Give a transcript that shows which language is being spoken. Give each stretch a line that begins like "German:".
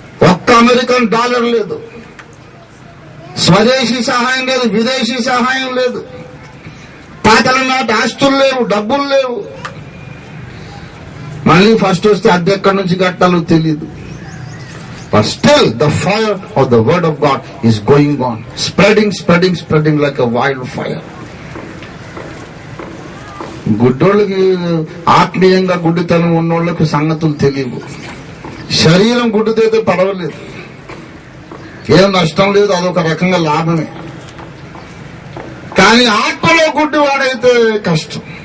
Telugu: ఒక్క American dollar లేదు, స్వదేశీ సహాయం లేదు, విదేశీ సహాయం లేదు, పాతల నాటి ఆస్తులు లేవు, డబ్బులు లేవు. మళ్ళీ ఫస్ట్ వస్తే అద్దె ఎక్కడి నుంచి కట్టాలో తెలియదు.
English: But still the fire of the word of God is going on, spreading like a wildfire.
Telugu: గుడ్డోళ్ళకి ఆత్మీయంగా గుడ్డితనం ఉన్నోళ్ళకి సంగతులు తెలియవు. శరీరం గుడ్డితే పర్వాలేదు, ఏం నష్టం లేదు, అదొక రకంగా లాభమే. కానీ ఆత్మలో గుడ్డివాడైతే కష్టం.